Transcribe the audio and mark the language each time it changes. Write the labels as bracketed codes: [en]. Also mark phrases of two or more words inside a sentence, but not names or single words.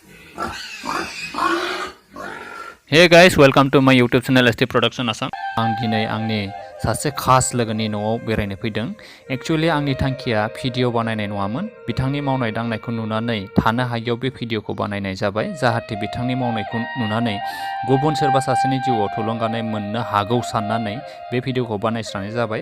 [en] Hey guys, welcome to my YouTube channel ST Production Assam. [brx] आं दिनै आंनि सासे खास लोगोनि न'आव बेरायनो फैदों। एक्चुअली आंनि थांखिया भिडिअ बानायनाय नङामोन। बिथांनि मावनाय दांनायखौ नुनानै थानो हायैयाव बे भिडिअखौ बानायनाय जाबाय, जाहाथे बिथांनि मावनायखौ नुनानै गुबुन सोरबा सासेनि जिउआव थुलुंगानाय मोननो हागौ साननानै बे भिडिअखौ बानायस्रानाय जाबाय।